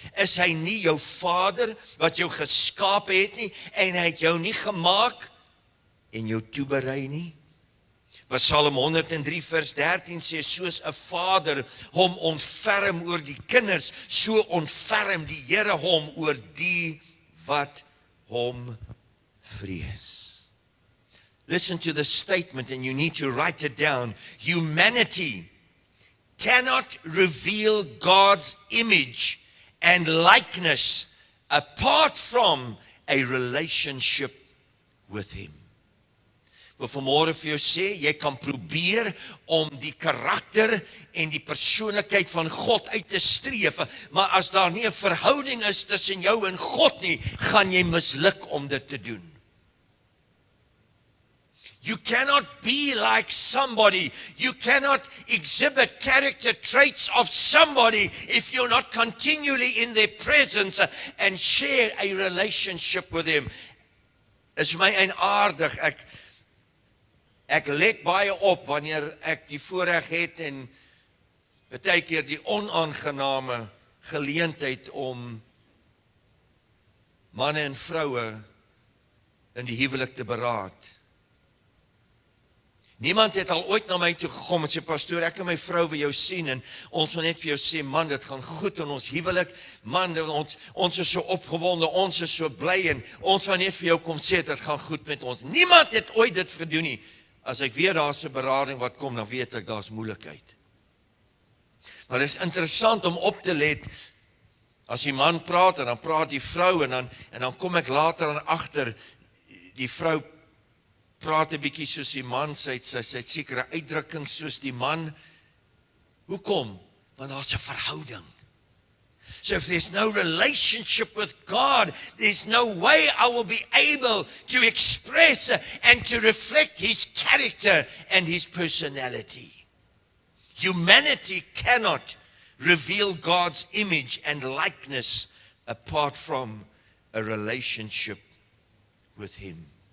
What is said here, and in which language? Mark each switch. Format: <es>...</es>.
<af>Is hy nie jou Vader wat jou geskaap het nie, en hy het jou nie gemaak en jou toeberei nie? Psalm 103 vers 13 sê, soos 'n vader hom ontferm oor die kinders, so ontferm die Here hom oor die wat hom vrees.</af> <en>Listen to the statement, and you need to write it down. Humanity cannot reveal God's image and likeness apart from a relationship with Him.</en> <af>Wil vanmôre vir jou sê, jy kan probeer om die karakter en die persoonlikheid van God uit te streef, maar as daar nie 'n verhouding is tussen jou en God nie, gaan jy misluk om dit te doen.</af> <en>You cannot be like somebody. You cannot exhibit character traits of somebody if you're not continually in their presence and share a relationship with them.</en> <af>Is my eienaardig, ek let baie op wanneer ek die voorreg het en baie keer die onaangename geleentheid om manne en vroue in die huwelik te beraad. Niemand het al ooit na my toe gekom en sê, pastoor, ek en my vrou wil jou sien, en ons wil net vir jou sê, man, dit gaan goed in ons huwelik, man, ons is so opgewonde, ons is so bly, en ons wil net vir jou kom sê, dit gaan goed met ons. Niemand het ooit dit gedoen nie. As ek weet daar's 'n berading wat kom, dan weet ek daar's moeilikheid. Maar dit is interessant om op te let, as die man praat, en dan praat die vrou, en dan kom ek later aan agter, die vrou praat 'n bietjie soos die man, sy het sekere uitdrukkings soos die man. Hoekom? Want daar's 'n verhouding.</af> <en>So if there's no relationship with God, there's no way I will be able to express and to reflect His character and His personality. Humanity cannot reveal God's image and likeness apart from a relationship with Him.</en>